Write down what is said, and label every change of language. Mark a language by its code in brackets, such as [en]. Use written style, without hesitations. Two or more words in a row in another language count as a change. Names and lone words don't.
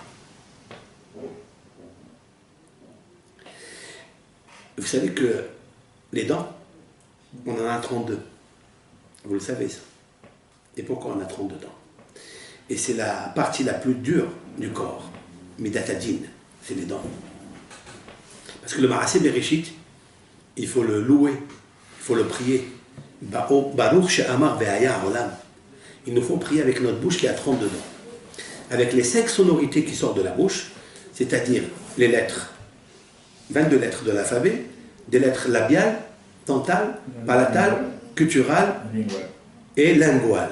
[fr] Vous savez que les dents, on en a 32. Vous le savez ça. Et pourquoi on a 32 dents? Et c'est la partie la plus dure du corps. Midatadine, c'est les dents. Parce que le [he] מעשה בראשית, [fr] il faut le louer, il faut le prier. [he] ברוך שאמר והיה עולם. [fr] Il nous faut prier avec notre bouche qui a 32 dents. Avec les 5 sonorités qui sortent de la bouche, c'est-à-dire les lettres, 22 lettres de l'alphabet, des lettres labiales, dentales, palatales, gutturales et linguales.